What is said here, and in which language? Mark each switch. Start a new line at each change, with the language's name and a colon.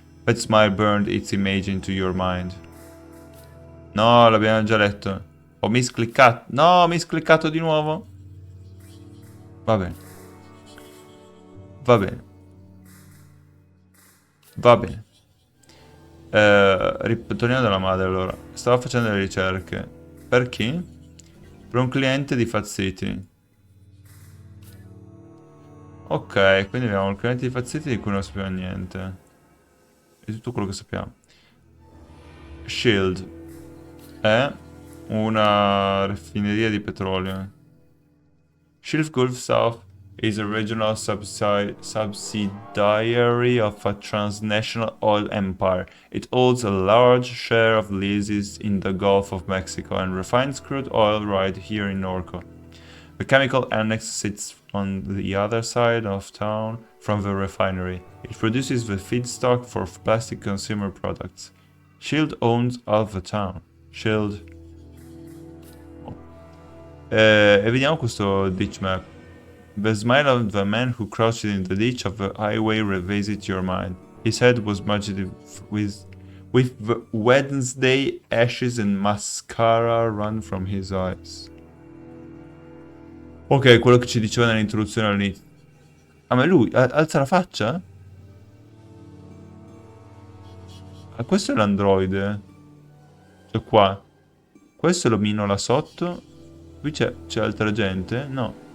English: That smile burned its image into your mind.
Italian: No, l'abbiamo già letto. Ho miscliccato. No, ho miscliccato di nuovo. Va bene. Va bene. Va bene. Torniamo dalla madre allora. Stavo facendo le ricerche. Per chi? Per un cliente di Fat City. Ok, quindi abbiamo il cliente di Fat City di cui non sappiamo niente. È tutto quello che sappiamo. Shield. È una raffineria di petrolio.
English: Shield Gulf South is a regional subsidiary of a transnational oil empire. It holds a large share of leases in the Gulf of Mexico and refines crude oil right here in Norco. The chemical annex sits on the other side of town from the refinery. It produces the feedstock for plastic consumer products. Shield owns half the town. Shield.
Italian: E vediamo questo ditch map.
English: The smile of the man who crouched in the ditch of the highway revisits your mind. His head was smudged with the Wednesday ashes and mascara run from his eyes.
Italian: Ok, quello che ci diceva nell'introduzione all'inizio. Ah, ma lui alza la faccia? Ah, questo è l'androide. Cioè qua. Questo lo mino là sotto. Qui c'è altra gente? No.